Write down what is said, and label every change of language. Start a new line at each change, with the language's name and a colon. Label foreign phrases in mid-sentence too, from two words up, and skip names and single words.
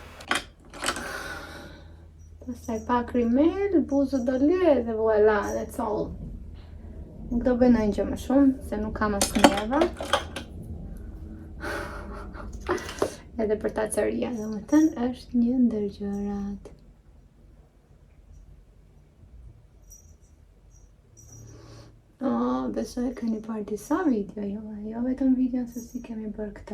Albanian: Pastaj pak rimel, buzë do lë dhe voilà,
English: that's all.
Albanian: Nuk do bëj ndonjë gjë më shumë, se nuk kam as nerva. Edhe për ta cëria, domethënë është një ndër gjërat. Besoj keni parë disa video, jo vetëm video se si kemi bërë këtë.